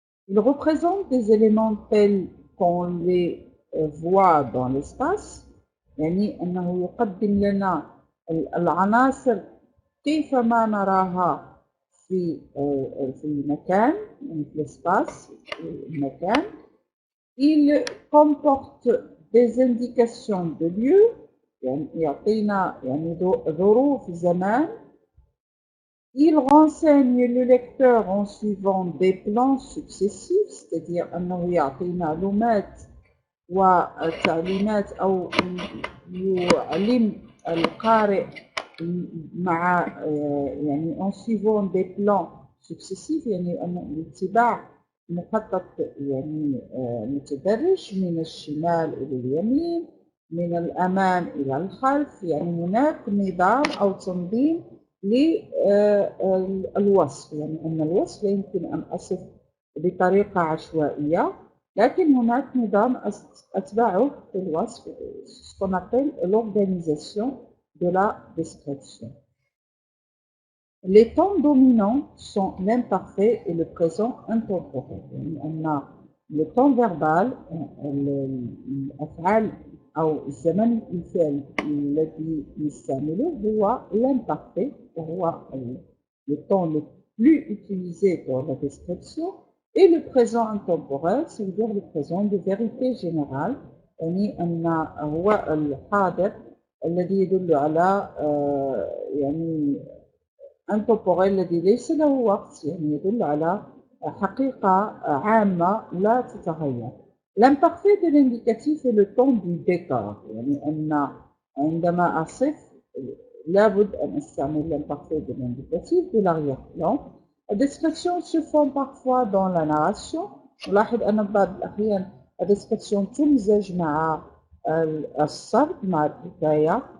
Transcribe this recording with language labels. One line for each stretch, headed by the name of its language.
French: Il représente des éléments tels qu'on les voit dans l'espace،
Arabic: يعني أنه يقدم لنا العناصر كيفما نراها في المكان،
French: يعني في l'espace المكان. Il comporte des indications de lieu،
Arabic: يعني يعطينا يعني ظروف زمان.
French: Il renseigne le lecteur en suivant des plans successifs، c'est-à-dire
Arabic: أنه يعطي معلومات وتعليمات أو يعلم القارئ مع يعني
French: en suivant des plans successifs،
Arabic: يعني الاتباع مخطط يعني متدرج من الشمال إلى اليمين، من الأمام إلى الخلف، يعني هناك نظام أو تنظيم للوصف، يعني أن الوصف لا يمكن أن أصف بطريقة عشوائية، لكن هناك نظام أتبعه في الوصف،
French: ce qu'on appelle l'organisation de la description. Les temps dominants sont l'imparfait et le présent intemporel.
Arabic: يعني أن
French: le temps verbal
Arabic: الأفعال أو الزمن الفعل الذي نستعمله هو l'imparfait، وهو
French: le temps le plus utilisé pour la description، et le présent intemporel c'est-à-dire le présent de vérité générale،
Arabic: يعني أن هو الحاضر الذي يدل على
French: يعني intemporel
Arabic: الذي ليس له وقت، يعني يدل على حقيقة عامة لا تتغير.
French: L'imparfait de l'indicatif est le temps du décor،
Arabic: يعني أن عندما أصف لابد أن أستعمل
French: l'imparfait de l'indicatif de l'arrière-plan. La description se font parfois dans la narration،
Arabic: نلاحظ أن بعض الأحيان
French: la description
Arabic: تمزج مع السرد مع الحكاية.